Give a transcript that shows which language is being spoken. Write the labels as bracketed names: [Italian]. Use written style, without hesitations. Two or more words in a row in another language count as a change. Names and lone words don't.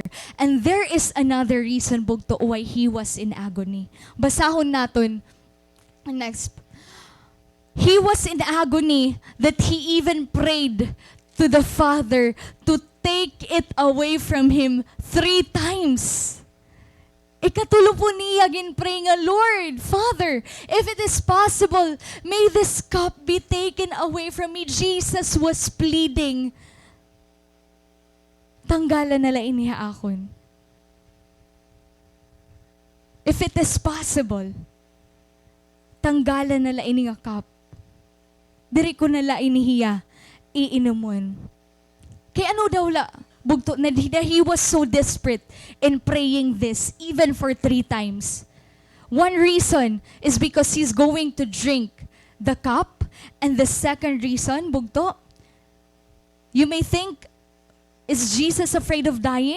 [English] And there is another reason, bugto, why He was in agony. [Waray] Basahon naton next. [English] He was in agony that He even prayed to the Father to take it away from Him 3 times. [Waray] Ikatulo po niya ginpray nga, [English] Lord, Father, if it is possible, may this cup be taken away from me. Jesus was pleading. [Waray] Tanggalan nala iniha akon. [English] If it is possible, [Waray] tanggalan nala ini nga cup. Diri ko nala inihiya, iinumon. Kaya ano daw la? [English] Bugto na He was so desperate in praying this even for 3 times. One reason is because He's going to drink the cup, and the second reason, bugto, you may think, is Jesus afraid of dying?